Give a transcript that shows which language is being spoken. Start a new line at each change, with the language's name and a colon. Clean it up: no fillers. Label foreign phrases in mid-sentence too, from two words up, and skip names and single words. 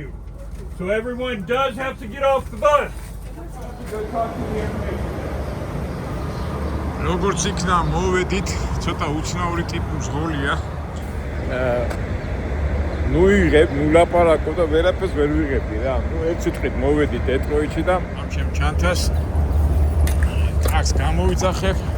English: So everyone does have to get off the bus. Go talk to the information.
Georgian: როგორც იქნა მოვედით, ცოტა უცნაური ტიპის ღოლია. ნუ იღებ, ნუ ლაპარაკო და ვერაფერს ვერ ვიღებდი რა. ნუ ერთ სიტყვით მოვედით დეტროიტში და ამ ჩემ ჩანთას ტრაქს გამოვიძახებ.